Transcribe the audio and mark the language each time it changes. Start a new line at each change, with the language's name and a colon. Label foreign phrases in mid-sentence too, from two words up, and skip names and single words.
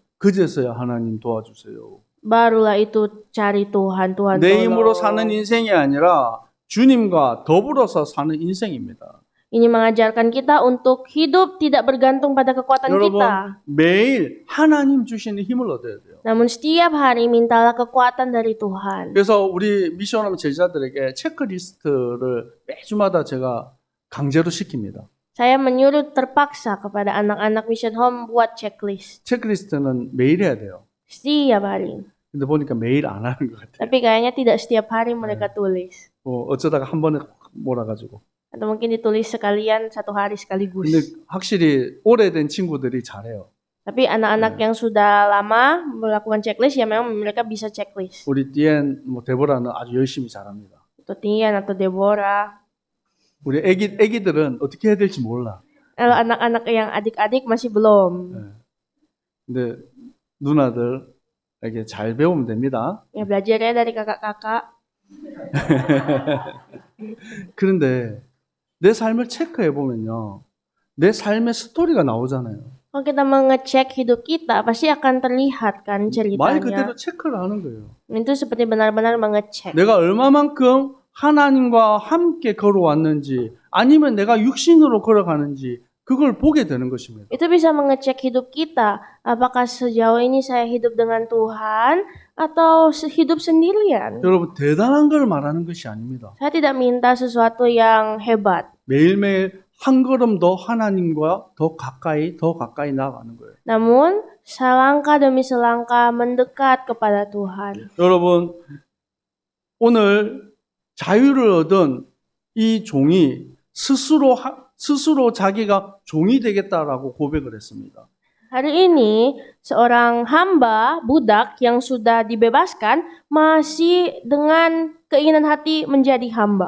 Korean: 그제서야 하나님 도와주세요.
Indonesian: Barulah itu cari Tuhan, Tuhan
Korean: 내 힘으로
Indonesian: tolong.
Korean: 사는 인생이 아니라 주님과 더불어서 사는 인생입니다.
Indonesian: Ini mengajarkan kita untuk hidup tidak bergantung pada kekuatan
Korean: 여러분
Indonesian: kita.
Korean: 매일 하나님 주시는 힘을 얻어야 돼요.
Indonesian: Namun setiap hari mintalah kekuatan dari Tuhan.
Korean: 그래서 우리 미션홈 제자들에게 체크리스트를 매주마다 제가 강제로 시킵니다.
Indonesian: Saya menyuruh terpaksa kepada anak-anak Mission Home buat checklist.
Korean: 체크리스트는 매일 해야 돼요.
Indonesian: Setiap hari.
Korean: 근데 보니까 매일 안 하는 것 같아요.
Indonesian: Tapi kayaknya tidak setiap hari mereka tulis.
Korean: 어쩌다가 한 번에 몰아가지고.
Indonesian: Atau mungkin ditulis sekalian satu hari sekaligus.
Korean: 근데 확실히 오래된 친구들이 잘해요.
Indonesian: Tapi anak-anak yang sudah lama melakukan checklist ya memang mereka bisa checklist.
Korean: 우리 디엔 데보라는 아주 열심히 잘합니다.
Indonesian: Atau Tian atau Deborah.
Korean: 우리 애기들은 어떻게 해야 될지 몰라.
Indonesian: Kalau anak-anak yang adik-adik masih belum.
Korean: 근데 누나들에게 잘 배우면 됩니다.
Indonesian: Ya belajar ya dari kakak-kakak.
Korean: 그런데 내 삶을 체크해 보면요, 내 삶의 스토리가 나오잖아요.
Indonesian: Kalau kita mengecek hidup kita, pasti akan terlihat kan
Korean: 말
Indonesian: ceritanya.
Korean: 그대로 체크를 하는 거예요.
Indonesian: Itu seperti benar-benar mengecek.
Korean: 내가 얼마만큼 하나님과 함께 걸어왔는지, 아니면 내가 육신으로 걸어가는지, 그걸 보게 되는 것입니다.
Indonesian: Itu bisa mengecek hidup kita. Apakah sejauh ini saya hidup dengan Tuhan atau hidup sendirian?
Korean: 여러분, 대단한 걸 말하는 것이 아닙니다.
Indonesian: Saya tidak minta sesuatu yang hebat.
Korean: 매일매일 한 걸음 더 하나님과 더 가까이 나아가는 거예요.
Indonesian: Namun, selangkah demi selangkah mendekat kepada Tuhan.
Korean: 여러분, 오늘 자유를 얻은 이 종이 스스로 자기가 종이 되겠다라고 고백을 했습니다.
Indonesian: Hari ini, seorang hamba, budak yang sudah dibebaskan, masih dengan keinginan hati menjadi hamba.